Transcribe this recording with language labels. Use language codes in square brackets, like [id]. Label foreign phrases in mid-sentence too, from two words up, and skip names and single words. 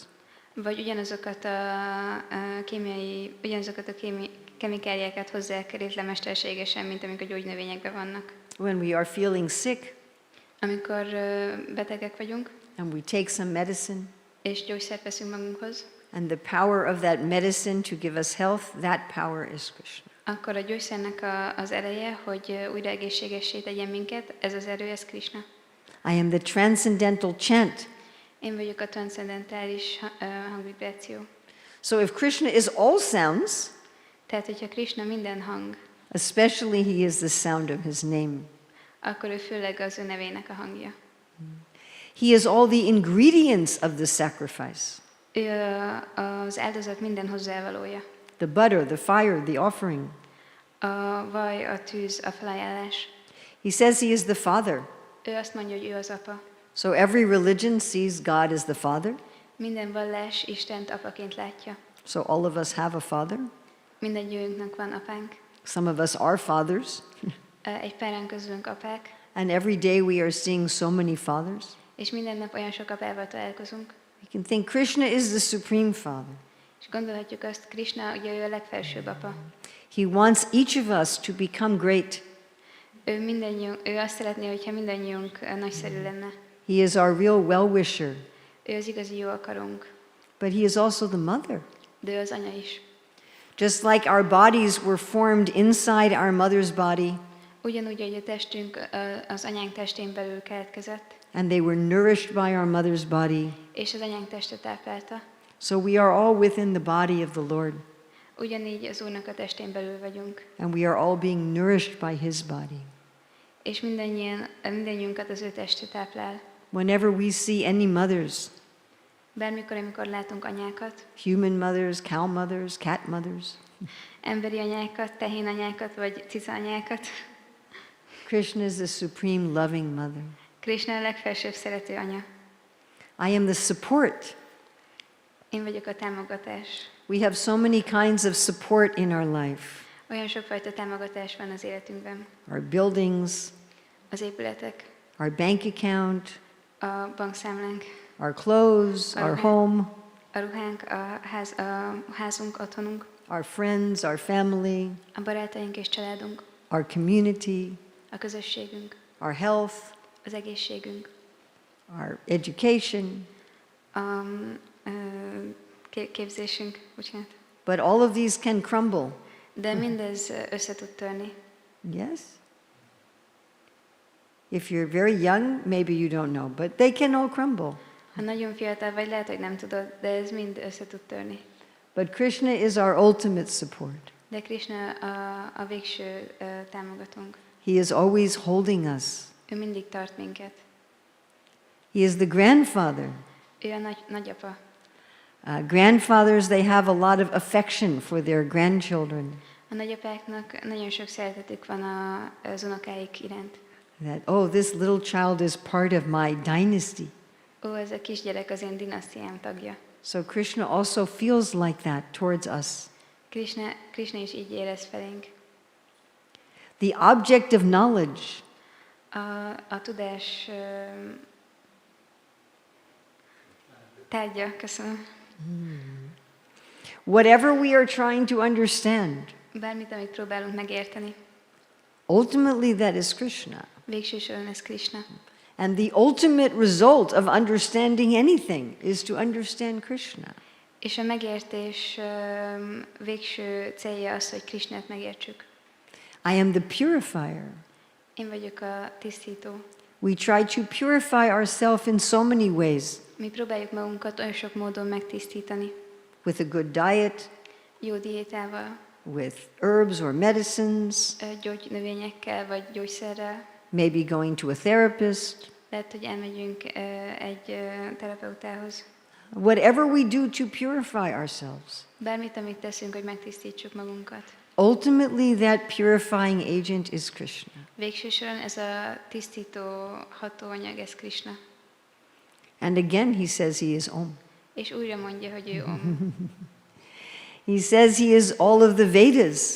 [hu] Vagy ugyanazokat a kemikáliákat hozzák részlemesterségesen, mint amik a gyógynövényekben vannak. [en] When we are feeling sick [hu] Amikor betegek vagyunk, [en] and we take some medicine, [hu] és gyógyszert veszünk magunkhoz, [en] and the power of that medicine to give us health, that power is Krishna. [hu] akkor a gyógyszernek az ereje, hogy újra egészségessé tegyen minket, ez az erő, ez Krisna. [en] I am the transcendental chant. [hu] Én vagyok a transzendentális hangvibráció. [en] So if Krishna is all sounds, [hu] Tehát, hogyha Krisna minden hang, [en] especially he is the sound of his name. [hu] akkor ő főleg az ő nevének a hangja. [en] He is all the ingredients of the sacrifice. [hu] Ő az áldozat minden hozzávalója. [en] The butter, the fire, the offering. [hu] A vaj, a tűz, a felajánlás. [en] He says he is the Father. [hu] Ő azt mondja, hogy ő az apa. [en] So every religion sees God as the Father. [hu] Minden vallás Istent apaként látja. [en] So all of us have a father. [hu] Mindegyőnknek van apánk. [en] Some of us are fathers. [hu] Egy páran közülünk apák, [en] And every day we are seeing so many fathers. [hu] és minden nap olyan sok apával találkozunk. [en] We can think Krishna is the supreme Father. [hu] És gondolhatjuk azt, Krisna ugye ő a legfelsőbb apa. [en] He wants each of us to become great. [hu] Ő azt szeretné, hogyha mindannyiunk nagyszerű lenne. [en] He is our real well-wisher. [hu] Ő az igazi jó akarunk, [en] But he is also the mother. [hu] de ő az anya is. [en] Just like our bodies were formed inside our mother's body, [hu] Ugyanúgy, hogy a testünk az anyánk testén belül keletkezett, [en] and they were nourished by our mother's body, [hu] és az anyánk teste táplálta, [en] so we are all within the body of the Lord, [hu] ugyanígy az Úrnak a testén belül vagyunk, [en] and we are all being nourished by his body. [hu] és mindannyiunkat az ő teste táplál. [en] Whenever we see any mothers, [hu] Bármikor, amikor látunk anyákat, [en] human mothers, cow mothers, cat mothers, [hu] emberi anyákat, tehén anyákat, vagy cica anyákat, [en] Krishna is the supreme loving mother. [hu] Krisna a legfelsőbb szerető anya. [en] I am the support. [hu] Én vagyok a támogatás. [en] We have so many kinds of support in our life. [hu] Olyan sokfajta támogatás van az életünkben. [en] Our buildings, [hu] Az épületek, [en] our bank account, [hu] a bankszámlánk, [en] our clothes, our home, [hu] a ruhánk, a házunk, otthonunk, [en] our friends, our family, [hu] a barátaink és családunk, [en] our community, [hu] a közösségünk, [en] our health, [hu] az egészségünk, [en] our education. [hu] a képzésünk, bocsánat. [en] But all of these can crumble. [hu] De mindez össze tud törni. [en] Yes? If you're very young, maybe you don't know, but they can all crumble. [hu] Ha nagyon fiatal vagy, lehet, hogy nem tudod, de ez mind össze tud törni. [en] But Krishna is our ultimate support. [hu] De Krisna a végső támogatónk. [en] He is always holding us. [hu] Ő mindig tart minket. [en] He is the grandfather. [hu] Ő a nagyapa. [en] Grandfathers, they have a lot of affection for their grandchildren. [hu] A nagyapáknak nagyon sok szeretetük van az unokáik iránt. [en] That, oh, this little child is part of my dynasty. [hu] Ó, ez a kisgyerek az én dinasztiám tagja. [en] So Krishna also feels like that towards us. [hu] Krisna is így érez felénk. [en] The object of knowledge. [hu] A tudás tárgya, köszönöm. [en] Whatever we are trying to understand, [hu] Bármit, amit próbálunk megérteni, [en] ultimately that is Krishna. [hu] végső soron ez Krisna. [en] And the ultimate result of understanding anything is to understand Krishna. [hu] És a megértés végső célja az, hogy Krisnát megértsük. [en] I am the purifier. [hu] Én vagyok a tisztító. [en] We try to purify ourselves in so many ways. [hu] Mi próbáljuk magunkat olyan sok módon megtisztítani. [en] With a good diet, [hu] Jó diétával, [en] with herbs or medicines, [hu] gyógynövényekkel vagy gyógyszerrel. [en] maybe going to a therapist. [hu] Lehet, hogy elmegyünk egy terapeutához. [en] Whatever we do to purify ourselves. [hu] Bármit, amit teszünk, hogy megtisztítsuk magunkat. [en] Ultimately, that purifying agent is Krishna. [hu] Végső soron ez a tisztító hatóanyag, ez Krisna. [en] And again, he says he is Om. [hu] És újra mondja, hogy ő Om. [en] He says he is all of the Vedas.